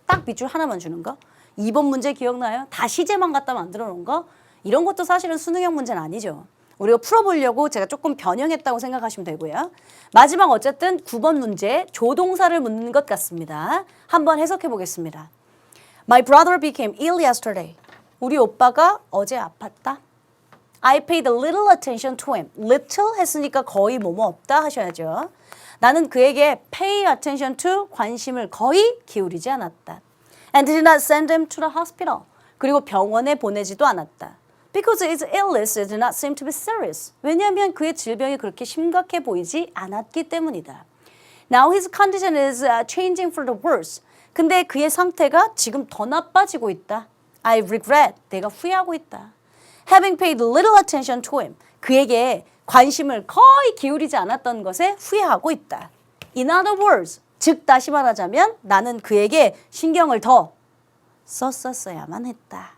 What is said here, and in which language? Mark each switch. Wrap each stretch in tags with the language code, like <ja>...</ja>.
<ko>딱 밑줄 하나만 주는 거. 2번 문제 기억나요? 다 시제만 갖다 만들어 놓은 거. 이런 것도 사실은 수능형 문제는 아니죠. 우리가 풀어보려고 제가 조금 변형했다고 생각하시면 되고요. 마지막 어쨌든 9번 문제 조동사를 묻는 것 같습니다. 한번 해석해 보겠습니다.</ko> <en>My brother became ill yesterday.</en> <ko>우리 오빠가 어제 아팠다.</ko> <en>I paid little attention to him.</en> <ko>little 했으니까 거의 뭐뭐 없다 하셔야죠. 나는 그에게</ko> <en>pay attention to</en> <ko>관심을 거의 기울이지 않았다.</ko> <en>And did not send him to the hospital.</en> <ko>그리고 병원에 보내지도 않았다.</ko> <en>Because his illness did not seem to be serious.</en> <ko>왜냐하면 그의 질병이 그렇게 심각해 보이지 않았기 때문이다.</ko> <en>Now his condition is changing for the worse.</en> <ko>근데 그의 상태가 지금 더 나빠지고 있다.</ko> <en>I regret.</en> <ko>내가 후회하고 있다.</ko> <en>Having paid little attention to him.</en> <ko>그에게 관심을 거의 기울이지 않았던 것에 후회하고 있다.</ko> <en>In other words,</en> <ko>즉 다시 말하자면 나는 그에게 신경을 더 썼었어야만 했다.</ko>